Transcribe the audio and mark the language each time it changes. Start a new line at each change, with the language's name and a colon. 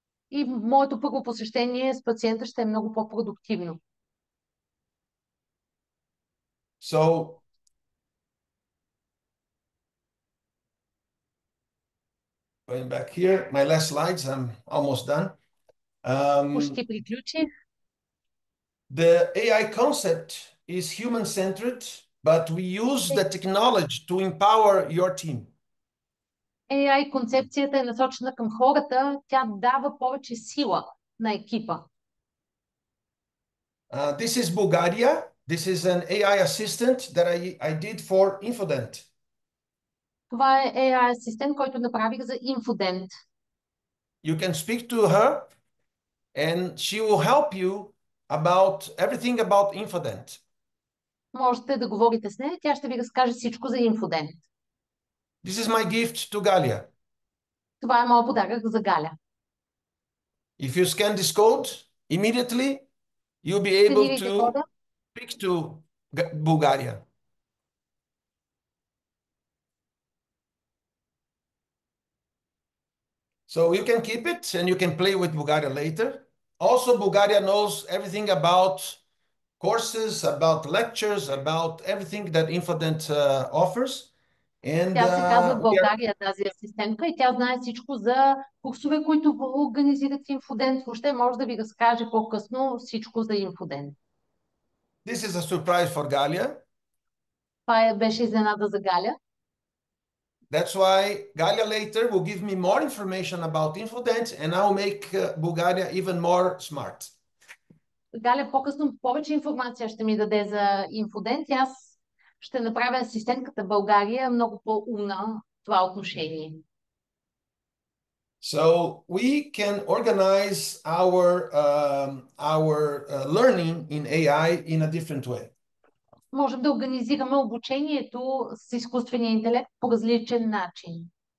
Bulgarian: И моето първо посещение с пациента ще е много по-продуктивно.
English: So going back here, my last slides, I'm almost done.
Bulgarian: Почти приключих.
English: The AI concept is human-centered, but we use the technology to empower your team.
Bulgarian: AI концепцията е насочена към хората, тя дава повече сила на екипа.
English: This is Bulgaria. This is an AI assistant that I did for Infodent.
Bulgarian: Това е AI асистент, който направих за Infodent.
English: You can speak to her and she will help you about everything about Infodent.
Bulgarian: Можете да говорите с нея, тя ще ви разкаже всичко за Infodent.
English: This is my gift to Galia.
Bulgarian: Това е моят подарък за Галя.
English: If you scan this code, immediately you'll be able to speak to Bulgaria. So you can keep it and you can play with Bulgaria later. Also, Bulgaria knows everything about courses, about lectures, about everything that Infodent offers. And
Bulgarian: Тя се казва България, тази асистентка, и тя знае всичко за курсове, които организират Infodent. Въобще може да ви разкаже по-късно всичко за Infodent.
English: This is a surprise for Galia.
Bulgarian: Това беше изненада за Галя.
English: That's why Galia later will give me more information about Infodent and I'll make Bulgaria even more smart.
Bulgarian: Галя по-късно повече информация ще ми даде за Infodent и аз ще направя асистентката България много по-умна в това отношение.
English: So we can organize our learning in AI in a different way.
Bulgarian: Можем да организираме обучението с изкуствения интелект по различен начин.